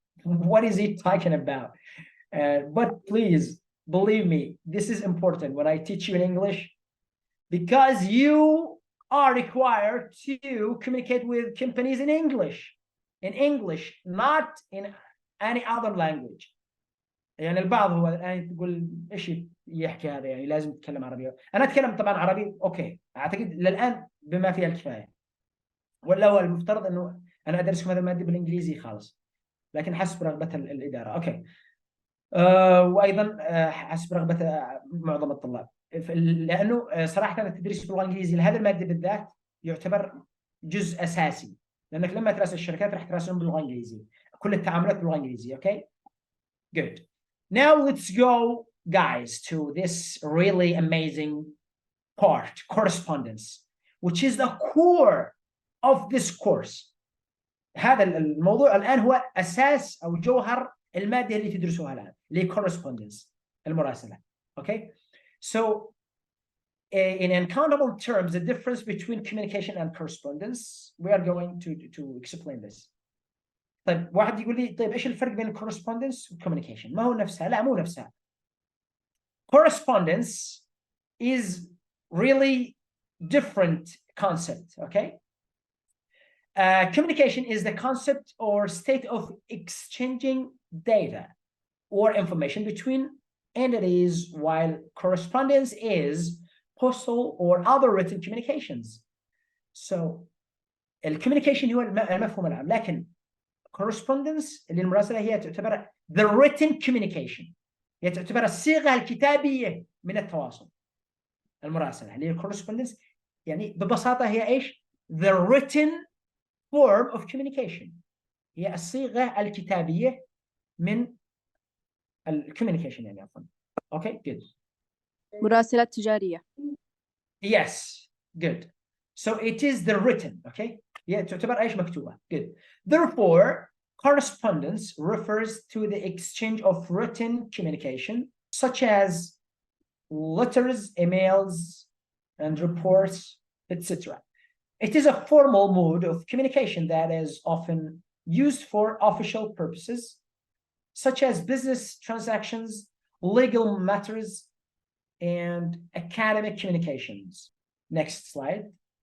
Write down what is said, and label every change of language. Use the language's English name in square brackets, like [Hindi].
[English] What is he talking about? But please believe me, this is important when I teach you in English, because you are required to communicate with companies in English, not in any other language. [Arabic] يعني البعض هو الآن تقول إيش يحكي هذا، يعني لازم تتكلم عربي. أنا أتكلم طبعا عربي أوكي، أعتقد للآن بما فيها الكفاية، ولا هو المفترض إنه أنا أدرسكم هذا المادة بالإنجليزي خالص، لكن حسب رغبة الإدارة. أوكي. وايضا حسب رغبه معظم الطلاب، لانه صراحه التدريس باللغه الانجليزيه لهذه الماده بالذات يعتبر جزء اساسي، لانك لما تراسل الشركات راح تراسلهم باللغه الانجليزيه، كل التعاملات باللغه الانجليزيه. اوكي [English] good. Now let's go guys to this really amazing part, correspondence, which is the core of this course. [Arabic] هذا الموضوع الان هو اساس او جوهر المادة اللي تدرسوها الآن، اللي correspondence، المراسلة. [English] Okay, so in uncountable terms, the difference between communication and correspondence, we are going to explain this. [Arabic] طيب واحد يقول لي طيب إيش الفرق بين correspondence و communication؟ ما هو نفسها؟ لا مو نفسها. [English] Correspondence is really different concept. Okay. Communication is the concept or state of exchanging data or information between entities, while correspondence is postal or other written communications. So [Arabic] الكوميونيكيشن هو المفهوم العام، لكن correspondence اللي المراسلة هي تعتبر [English] the written communication، [Arabic] هي تعتبر الصيغة الكتابية من التواصل. المراسلة اللي هي correspondence يعني ببساطة هي إيش؟ [English] the written form of communication، [Arabic] هي الصيغة الكتابية من الكوميونيكيشن يعني عفوا. اوكي [English] good. [Arabic] مراسلات تجارية. [English] Yes good. So it is the written. [Arabic] Okay هي تعتبر ايش؟ مكتوبة. [English] Good. Therefore correspondence refers to the exchange of written communication such as letters, emails and reports, etc. It is a formal mode of communication that is often used for official purposes such as business transactions, legal matters, and academic communications. Next slide.